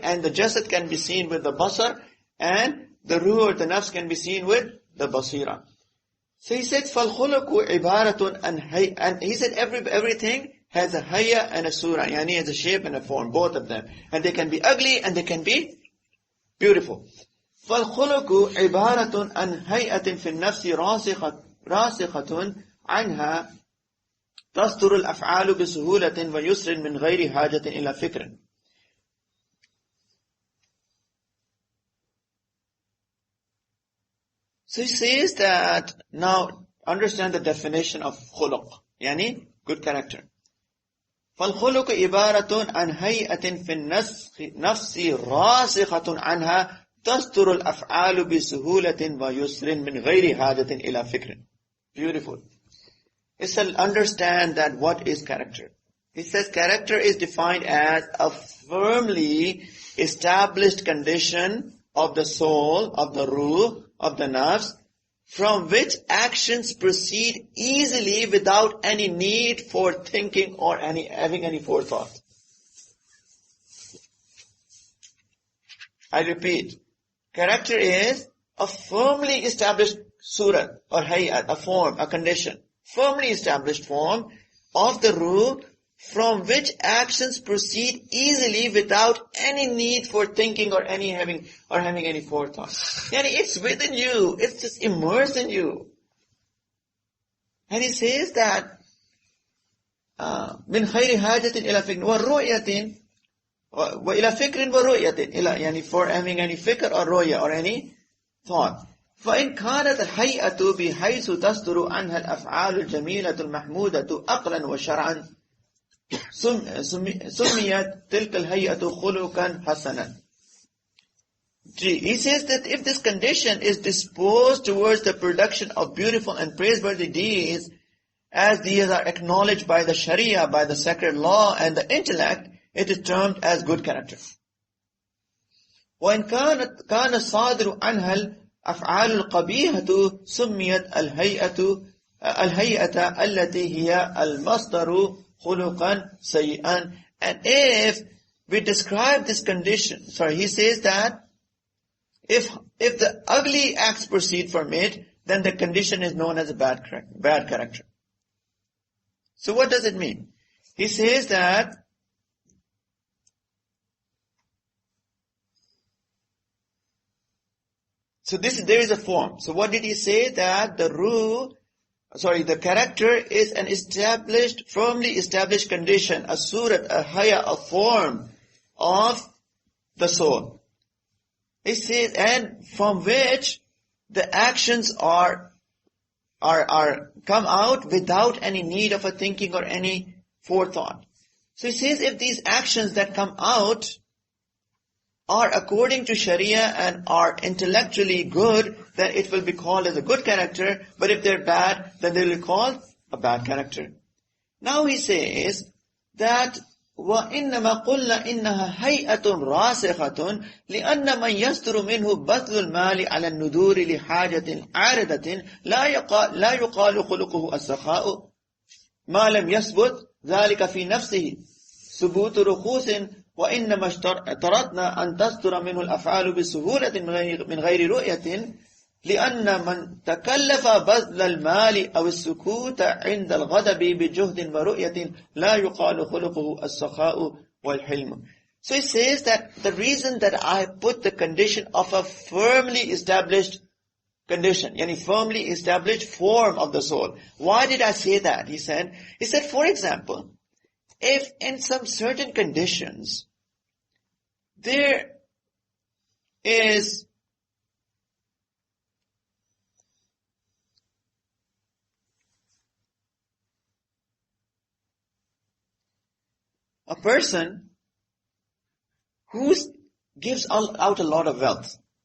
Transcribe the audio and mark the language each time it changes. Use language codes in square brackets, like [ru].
[en] And the jasad can be seen with the basar, and the ruh or the nafs can be seen with the basira. So he said, [ar] فَالْخُلُقُ عِبَارَةٌ [en] and he said everything has a hayya and a surah, yani has a shape and a form, both of them. And they can be ugly and they can be beautiful. [ar] فَالْخُلُقُ عِبَارَةٌ عَنْ هَيْئَةٍ فِي النَّفْسِ راسخة عنها تصدر الأفعال بسهولة ويسر من غير حاجة إلى فكر. [en] So he says that, now understand the definition of khuluq, yani good character. [ar] فالخلق عبارة عن هيئة في النفس راسخة عنها تصدر الأفعال بسهولة ويسر من غير حاجة إلى فكر. [en] Beautiful. He said, understand that what is character. He says character is defined as a firmly established condition of the soul, of the ruh, of the nafs, from which actions proceed easily without any need for thinking or having any forethought. I repeat, character is a firmly established surah or hayat, a form, a condition, firmly established form of the ruh from which actions proceed easily without any need for thinking or having any forethought. Yani it's within you, it's just immersed in you. And he says that [ar] من خير حاجة إلى فكر ورؤية وإلى فكر ورؤية إلى يعني [en] for having any fikr or ru'ya or any thought. [ar] فإن كانت الهيئة بحيث تصدر عنها الأفعال الجميلة المحمودة عقلا وشرعا سميت تلك الهيئة خلقا حسنا. [en] He says that if this condition is disposed towards the production of beautiful and praiseworthy deeds, as these are acknowledged by the Sharia, by the sacred law and the intellect, it is termed as good character. [ar] وإن كان الصادر عنها الأفعال القبيحة سميت الهيئة التي هي المصدر خلقا سيئا. [en] And if we describe this condition, he says that if the ugly acts proceed from it, then the condition is known as a bad character. So what does it mean? He says that there is a form. So what did he say? That the character is an firmly established condition, a surat, a haya, a form of the soul. He says, and from which the actions are come out without any need of a thinking or any forethought. So he says, if these actions that come out are according to Sharia and are intellectually good, then it will be called as a good character. But if they're bad, then they will be called a bad character. Now he says that [ar] وَإِنَّمَا قُلْنَا إِنَّهَا هَيْئَةٌ رَاسِخَةٌ لِأَنَّ مَنْ يَسْتُرُ مِنْهُ بَذْلُ الْمَالِ عَلَى النُّذُورِ لِحَاجَةٍ عَارِضَةٍ لَا يُقَالُ خُلُقُهُ السَّخَاءُ مَا لَمْ يَثْبُتْ ذَلِكَ فِي نَفْسِهِ ثبوت رخوص وإنما اشترطنا أن تصدر منه الأفعال بسهولة من غير رؤية لأن من تكلف بذل المال أو السكوت عند الغضب بجهد ورؤية لا يقال خلقه السخاء والحلم. [en] So he says that the reason that I put the condition of a firmly established condition, yani firmly established form of the soul. Why did I say that? He said, for example, if in some certain conditions there is a person who gives out a lot of wealth.